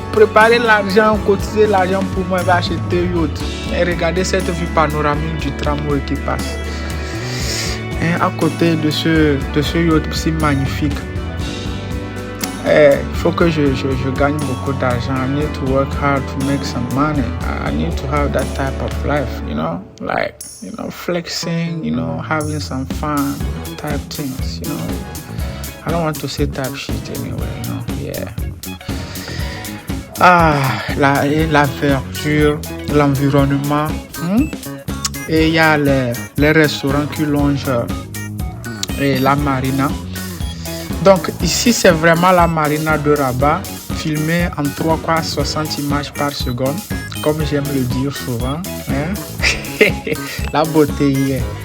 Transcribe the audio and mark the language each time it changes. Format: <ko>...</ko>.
<fr>Préparez l'argent, cotisez l'argent pour moi, acheter un yacht. Et regardez cette vue panoramique du tramway qui passe. Et à côté de ce yacht si magnifique, il faut que je gagne beaucoup d'argent.</fr> <en>I need to work hard to make some money. I need to have that type of life, you know, like, you know, flexing, you know, having some fun type things, you know. I don't want to say type shit anyway, you know, yeah.</en> <fr>La verdure, l'environnement, et il y a les restaurants qui longent et la marina. Donc ici c'est vraiment la marina de Rabat, filmée en 3x60 images par seconde, comme j'aime le dire souvent. Hein? La beauté y est.</fr>